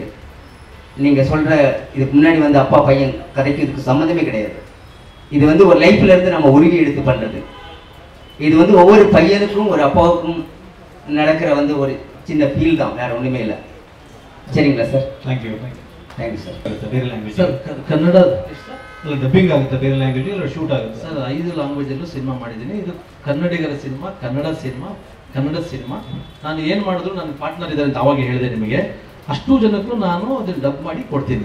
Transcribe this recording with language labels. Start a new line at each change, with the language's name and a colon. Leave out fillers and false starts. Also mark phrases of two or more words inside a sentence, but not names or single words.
Tamil: நீங்கள் சொல்கிற இதுக்கு முன்னாடி வந்து அப்பா பையன் கதைக்கு இதுக்கு சம்மந்தமே கிடையாது. இது வந்து ஒரு லைஃப்லேருந்து நம்ம உருவி எடுத்து பண்ணுறது. இது வந்து ஒவ்வொரு பையனுக்கும் ஒரு அப்பாவுக்கும் நடக்கிற வந்து ஒரு சின்ன ஃபீல் தான், வேறு ஒன்றுமே இல்லை. சரிங்களா சார்?
English: thank you
Kannada: ಸರ್. ಬೇರೆ ಲ್ಯಾಂಗ್ವೇಜ್ ಸರ್ ಕನ್ನಡ ಡಬ್ಬಿಂಗ್ ಆಗುತ್ತೆ, ಬೇರೆ ಲ್ಯಾಂಗ್ವೇಜ್ ಇಲ್ಲ ಶೂಟ್ ಆಗುತ್ತೆ ಸರ್? 5 ಲ್ಯಾಂಗ್ವೇಜಲ್ಲೂ ಸಿನಿಮಾ ಮಾಡಿದ್ದೀನಿ. ಇದು ಕನ್ನಡಿಗರ ಸಿನಿಮಾ, ಕನ್ನಡದ ಸಿನಿಮಾ. ನಾನು ಏನು ಮಾಡಿದ್ರು ನನ್ನ ಪಾರ್ಟ್ನರ್ ಇದ್ದಾರೆ ಅಂತ ಅವಾಗ ಹೇಳಿದೆ ನಿಮಗೆ. ಅಷ್ಟು ಜನಕ್ಕೂ ನಾನು ಅದನ್ನು ಡಬ್ ಮಾಡಿ ಕೊಡ್ತೀನಿ.